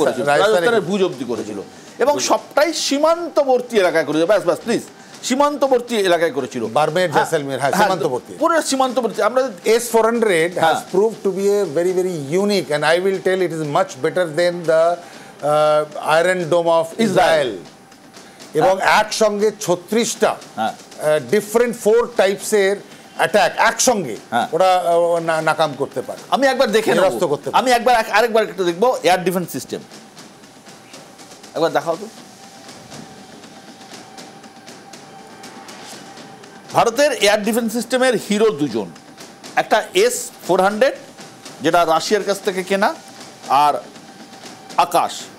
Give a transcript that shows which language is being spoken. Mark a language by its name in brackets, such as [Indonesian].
[Bangla] রাজস্থানের ভুজ অব্দি করেছিল, এবং সবটাই সীমান্তবর্তী এলাকায় করেছিল। ব্যাস ব্যাস প্লিজ, সীমান্তবর্তী এলাকায় করেছিল, বারমের, জয়সলমের, হ্যাঁ সীমান্তবর্তী, পুরো সীমান্তবর্তী। আমরা [English] S-400 has proved to be a very very unique, and I will tell it is much better than the Iron Dome of Israel, [Bangla] এবং একসঙ্গে 36টা ডিফারেন্ট 4 টাইপসের অ্যাটাক একসঙ্গে ওরা নাকাম করতে পারে। আমি একবার দেখে নেব, আমি একবার আরেকবার একটু দেখবো এয়ার ডিফেন্স সিস্টেম, একবার দেখাও তো। ভারতের এয়ার ডিফেন্স সিস্টেমের হিরো দুজন, একটা S-400 যেটা রাশিয়ার কাছ থেকে কেনা, আর আকাশ।